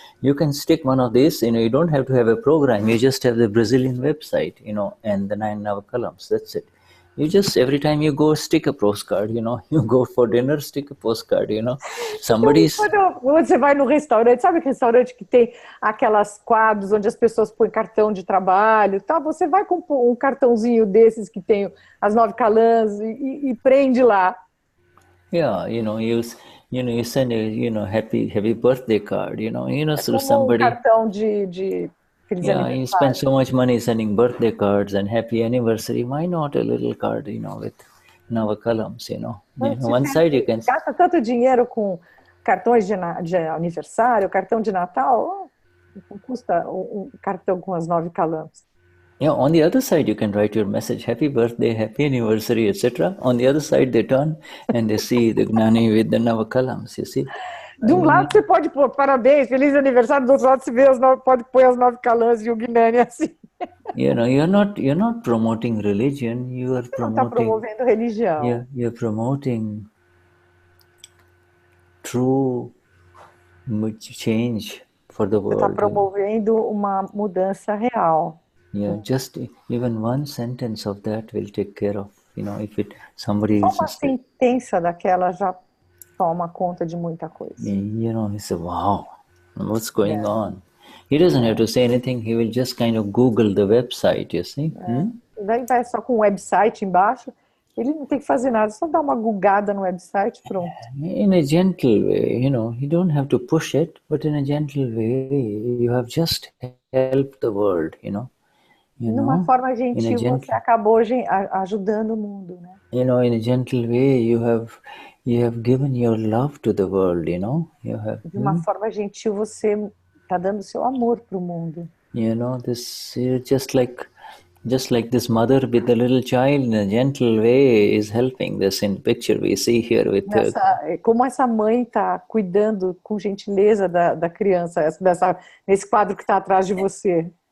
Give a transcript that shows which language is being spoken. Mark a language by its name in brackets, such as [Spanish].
[English] You can stick one of these. You don't have to have a program. You just have the Brazilian website, and the 9 columns. That's it. You just, every time you go, stick a postcard, you go for dinner, stick a postcard, Somebody's... [Portuguese] Quando você vai no restaurante, sabe aquele restaurante que tem aquelas quadros onde as pessoas põem cartão de trabalho e tal? Você vai com um cartãozinho desses que tem as 9 columns e prende lá. [English] Yeah, you send a happy birthday card, through somebody. [Portuguese] Cartão de [English] you spend so much money sending birthday cards and happy anniversary. Why not a little card, with 9 columns, One side you can... [Portuguese] Gasta tanto dinheiro com cartões de aniversário, cartão de Natal, não custa um cartão com as 9 columns. [English] Yeah, on the other side you can write your message, happy birthday, happy anniversary, etc. On the other side they turn and they see the Gnani with the 9 columns, you see. [Portuguese] De um lado você pode pôr parabéns, feliz aniversário, do outro lado você pode pôr as 9 columns e o Gnani assim. [English] You're not promoting religion, you are promoting... [Portuguese] Não está promovendo religião. [English] You're promoting true change for the world. [Portuguese] Você está promovendo uma mudança real. [English] Yeah, just even one sentence of that will take care of, if somebody is... [Portuguese] Uma sentença daquela já toma conta de muita coisa. [English] He said, wow, what's going on? He doesn't have to say anything, he will just kind of Google the website, you see. [Portuguese] Daí vai só com o website embaixo, ele não tem que fazer nada, só dar uma googada no website, pronto. [English] In a gentle way, you don't have to push it, but in a gentle way, you have just helped the world, [Portuguese] De uma forma gentil, você acabou ajudando o mundo, né? [English] In a gentle way, you have given your love to the world, [Portuguese] De uma forma gentil, você está dando seu amor para o mundo. [English] This just like this mother with the little child in a gentle way is helping. This in the picture we see here with [Portuguese] como essa mãe está cuidando com gentileza da criança, nesse quadro que está atrás de você.